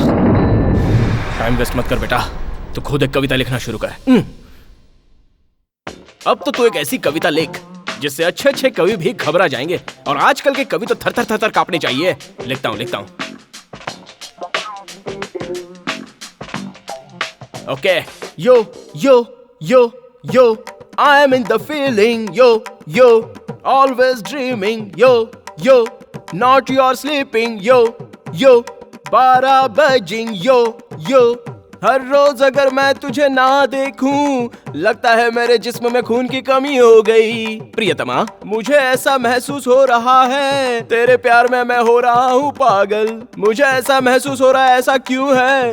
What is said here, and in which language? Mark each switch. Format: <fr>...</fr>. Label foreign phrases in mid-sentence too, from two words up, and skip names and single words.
<en>time waste</en> <hi>मत कर बेटा, तू खुद एक कविता लिखना शुरू कर। अब तो तू एक ऐसी कविता लिख जिससे अच्छे अच्छे कवि भी घबरा जाएंगे। और आजकल के कवि तो थर थर थर थर कांपने चाहिए। लिखता हूं। ओके, यो यो यो यो,</hi> <en>I am in the feeling, yo always dreaming, yo not your sleeping, yo 12 bajing,</en> <hi>यो हर रोज अगर मैं तुझे ना देखूं, लगता है मेरे जिस्म में खून की कमी हो गई। प्रियतमा, मुझे ऐसा महसूस हो रहा है, तेरे प्यार में मैं हो रहा हूँ पागल। मुझे ऐसा महसूस हो रहा है, ऐसा क्यों है?</hi>